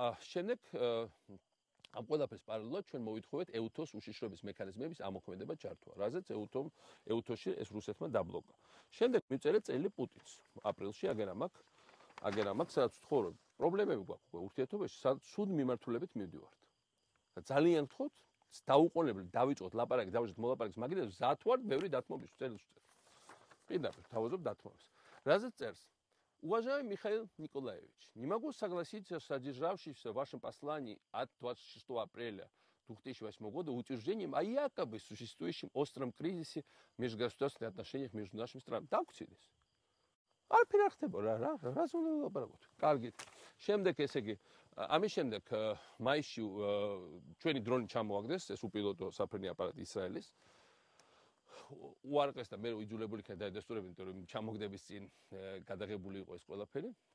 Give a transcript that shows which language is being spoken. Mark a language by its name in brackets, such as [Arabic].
[Georgian] შემდეგ ამ ყველაფერს პარალელურად ჩვენ მოვითხოვეთ ეუთოს უშიშროების მექანიზმების ამოქმედება ჩართვა, რაზეც ეუთოში ეს რუსეთმა დაბლოკა. შემდეგ მივწერეთ წელი პუტინს. აპრილში აგერამ აქ აგერ ამას სადაც ვთხოვ, პრობლემები გვაქვს ურთიერთობაში, სადაც სულ მიმართულებით მივდივართ. და ძალიან ვთხოვთ, დაუყოვნებლივ დავიწყოთ ლაპარაკი, დავიწყოთ მოლაპარაკის მაგიდაზე, ზათ ვართ ბევრი დათმობის წერილს ვწერთ. პირდაპირ თავაზობ დათმობს. Რაზეც წერს? [Russian] Уважаемый Михаил Николаевич, не могу согласиться с содержавшимся в вашем послании от 26 апреля 2008 года утверждением о якобы существующем остром кризисе в межгосударственных отношениях между нашими странами. Так уцелись. [Georgian] არაფერი არ ხდება რა უნდა ვლაპარაკოთ. კარგით. შემდეგ ესე იგი, ამის შემდეგ მაისში ჩვენი დრონი ჩამოაგდეს, ეს უპილოტო საფრენი აპარატი ისრაელის. უარყეს და მე იძულებული იქნა დაედასტურებინა, იმიტომ რომ ჩამოგდების წინ გადაღებული იყო ეს ყველაფერი.